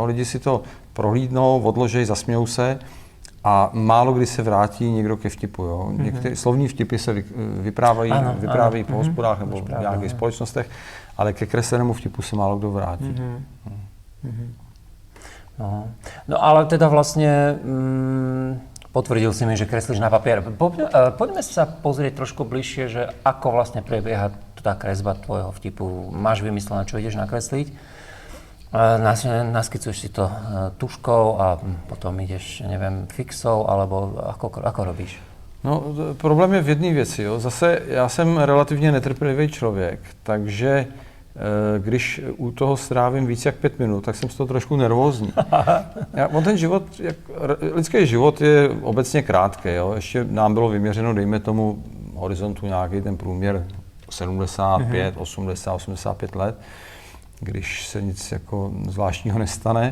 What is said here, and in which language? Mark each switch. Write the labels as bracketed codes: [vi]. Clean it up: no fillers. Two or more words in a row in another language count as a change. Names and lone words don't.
[cs] Lidi si to prohlídnou, odložej, zasmějou se a málo kdy se vrátí někdo ke vtipu. Jo? Některé slovní vtipy se vyprávějí po hospodách nebo v nějakých společnostech, ale ke kreslenému vtipu se málo kdo vrátí. [sk] No ale teda vlastně potvrdil si mi, že kreslíš na papier. Poďme sa pozrieť trošku bližšie, že ako vlastne prebieha tá kresba tvojho vtipu. Máš vymyslené, čo ideš nakresliť? Naskicuješ si to tuškou a potom ideš, neviem, fixou, alebo ako robíš? [cs] No, problém je v jedné věci. Jo. Zase já jsem relativně netrpělivý člověk, takže když u toho strávím víc jak 5 minut, tak jsem z toho trošku nervózní. Lidský život je obecně krátký. Jo. Ještě nám bylo vyměřeno, dejme tomu, horizontu nějaký ten průměr 75, 80, 85 let, když se nic jako zvláštního nestane.